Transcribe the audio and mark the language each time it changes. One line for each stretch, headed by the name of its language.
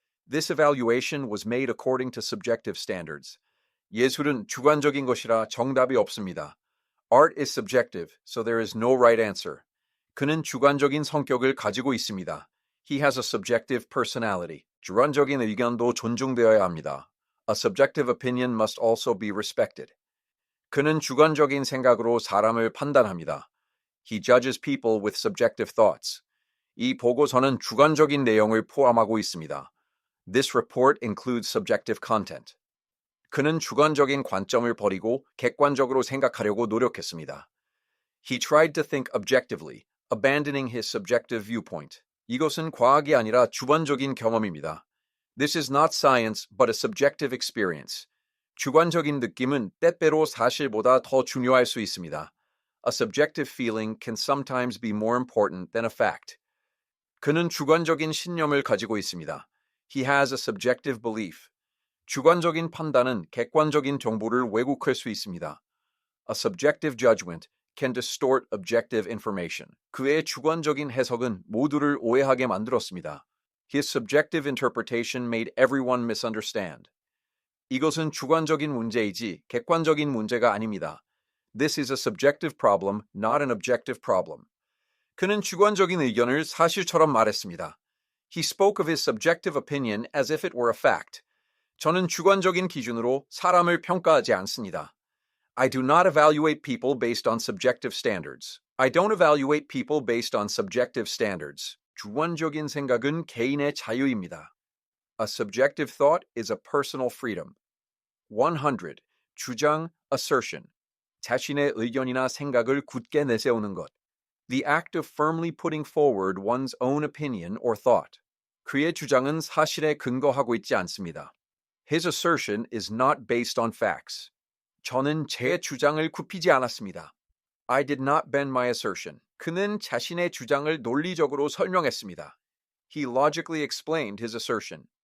English: This evaluation was made according to subjective standards.
Korean: 예술은 주관적인 것이라 정답이 없습니다.
English: Art is subjective, so there is no right answer.
Korean: 그는 주관적인 성격을 가지고 있습니다.
English: He has a subjective personality.
Korean: 주관적인 의견도 존중되어야 합니다.
English: A subjective opinion must also be respected.
Korean: 그는 주관적인 생각으로 사람을 판단합니다.
English: He judges people with subjective thoughts.
Korean: 이 보고서는 주관적인 내용을 포함하고 있습니다.
English: This report includes subjective content.
Korean: 그는 주관적인 관점을 버리고 객관적으로 생각하려고 노력했습니다.
English: He tried to think objectively, abandoning his subjective viewpoint.
Korean: 이것은 과학이 아니라 주관적인 경험입니다.
English: This is not science, but a subjective experience.
Korean: 주관적인 느낌은 때때로 사실보다 더 중요할 수 있습니다.
English: A subjective feeling can sometimes be more important than a fact.
Korean: 그는 주관적인 신념을 가지고 있습니다.
English: He has a subjective belief.
Korean: 주관적인 판단은 객관적인 정보를 왜곡할 수 있습니다.
English: A subjective judgment can distort objective information.
Korean: 그의 주관적인 해석은 모두를 오해하게 만들었습니다.
English: His subjective interpretation made everyone misunderstand.
Korean: 이것은 주관적인 문제이지 객관적인 문제가 아닙니다.
English: This is a subjective problem, not an objective problem.
Korean: 그는 주관적인 의견을 사실처럼 말했습니다.
English: He spoke of his subjective opinion as if it were a fact.
Korean: 저는 주관적인 기준으로 사람을 평가하지 않습니다.
English: I do not evaluate people based on subjective standards. I don't evaluate people based on subjective standards.
Korean: 주관적인 생각은 개인의 자유입니다.
English: A subjective thought is a personal freedom. 100.
Korean: 주장, assertion. 자신의 의견이나 생각을 굳게 내세우는 것.
English: The act of firmly putting forward one's own opinion or thought.
Korean: 그의 주장은 사실에 근거하고 있지 않습니다.
English: His assertion is not based on facts.
Korean: 저는 제 주장을 굽히지 않았습니다.
English: I did not bend my assertion.
Korean: 그는 자신의 주장을 논리적으로 설명했습니다.
English: He logically explained his assertion.